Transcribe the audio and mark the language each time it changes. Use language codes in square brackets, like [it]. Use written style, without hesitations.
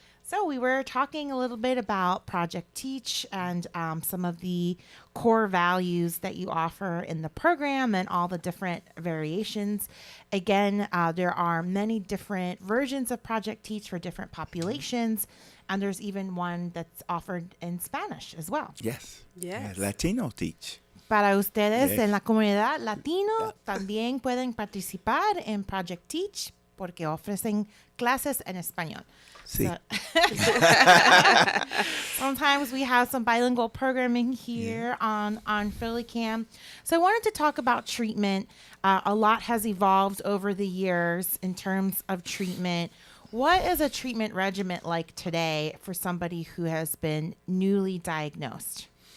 [en] So we were talking a little bit about Project Teach and some of the core values that you offer in the program and all the different variations. Again, there are many different versions of Project Teach for different populations, and there's even one that's offered in Spanish as well. Yes. Yes. Yeah, Latino Teach. [es] Para ustedes [en] Yes. [es] en la comunidad latino también pueden participar en Project Teach porque ofrecen clases en español. Sí. [en] Sometimes we have some bilingual programming here on PhillyCam. So I wanted to talk about treatment. A lot has evolved over the years in terms of treatment. What is a treatment regimen like today for somebody who has been newly diagnosed?